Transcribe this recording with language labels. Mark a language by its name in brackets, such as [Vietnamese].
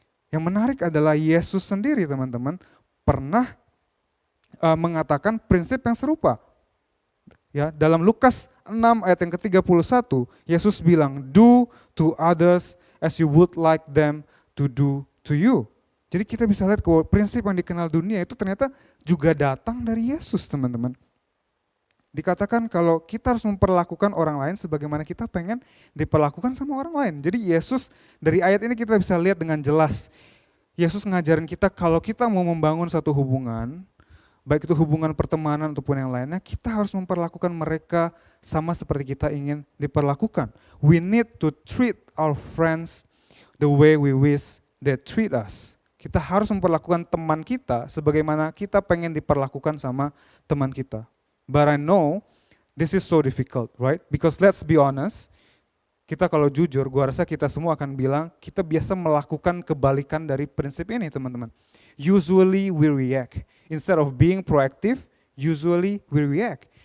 [Indonesian] Yang menarik adalah Yesus sendiri, teman-teman, pernah mengatakan prinsip yang serupa. Ya, dalam Lukas 6 ayat yang ke-31, Yesus bilang, [English] do to others as you would like them to do to you. [Indonesian] Jadi kita bisa lihat bahwa prinsip yang dikenal dunia itu ternyata juga datang dari Yesus, teman-teman. Dikatakan kalau kita harus memperlakukan orang lain sebagaimana kita pengen diperlakukan sama orang lain. Jadi Yesus, dari ayat ini kita bisa lihat dengan jelas, Yesus ngajarin kita kalau kita mau membangun satu hubungan, baik itu hubungan pertemanan ataupun yang lainnya, kita harus memperlakukan mereka sama seperti kita ingin diperlakukan. [English] We need to treat our friends the way we wish they treat us. [Indonesian] Kita harus memperlakukan teman kita sebagaimana kita pengen diperlakukan sama teman kita. [English] But I know this is so difficult, right? Because let's be honest, [Indonesian] kita kalau jujur, gua rasa kita semua akan bilang kita biasa melakukan kebalikan dari prinsip ini, teman-teman. [English] Usually we react. Instead of being proactive, usually we react.